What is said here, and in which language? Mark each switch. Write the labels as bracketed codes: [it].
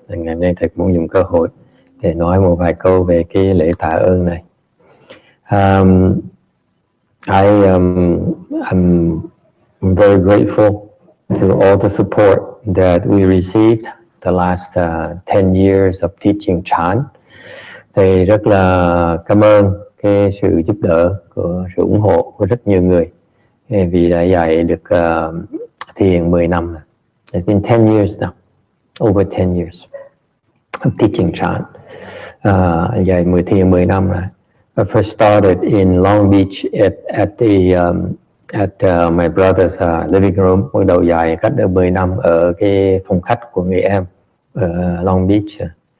[vi] Ngày hôm nay thầy muốn dùng cơ hội để nói một vài câu về cái lễ tạ ơn này. [en] I'm very grateful to all the support that we received the last 10 years of teaching Chan. [vi] Thầy rất là cảm ơn cái sự giúp đỡ sự ủng hộ của rất nhiều người vì đã dạy được thiền 10 năm. [en] It's been 10 years now, over 10 years of teaching Chan. [vi] Dạy thiền 10 năm rồi. [en] I first started in Long Beach at my brother's living room. [vi] Bắt đầu dạy cách đây 10 năm ở cái phòng khách của người em ở Long Beach.